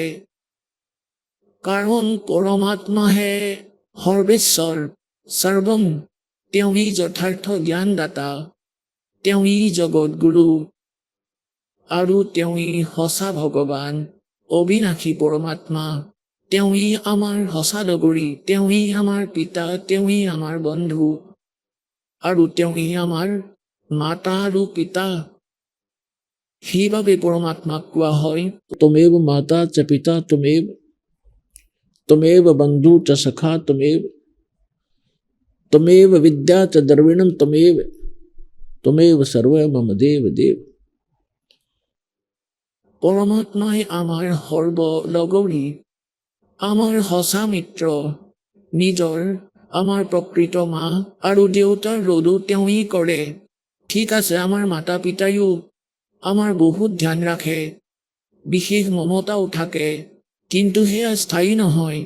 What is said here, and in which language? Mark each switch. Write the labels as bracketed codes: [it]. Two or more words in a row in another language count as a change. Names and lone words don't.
[as] কাৰণ পৰমাত্মাহে সৰ্বেশ্বৰ সৰ্বম, তেওঁই যথাৰ্থ জ্ঞানদাতা, তেওঁই জগত গুৰু, আৰু তেওঁই সঁচা ভগৱান, অবিনাশী পৰমাত্মা। তেওঁই আমাৰ সঁচা লগৰী, তেওঁই আমাৰ পিতা, তেওঁই আমাৰ বন্ধু, আৰু তেওঁই আমাৰ মাতা আৰু পিতা। সেইবাবে পৰমাত্মাক কোৱা হয় [sa] त्वमेव माता च पिता त्वमेव त्वमेव बंधु च सखा त्वमेव त्वमेव विद्या च द्रविणम त्वमेव त्वमेव सर्व मम देव देव। [as] পৰমাত্মাই আমাৰ সৰ্ব লগৰী, আমাৰ সঁচা মিত্ৰ, নিজৰ আমাৰ প্ৰকৃত মা আৰু দেউতাৰ ৰোধো তেওঁই কৰে। ঠিক আছে, আমাৰ মাতা পিতায়ো আমাৰ বহুত ধ্যান ৰাখে, বিশেষ মমতাও থাকে, কিন্তু সেয়া স্থায়ী নহয়।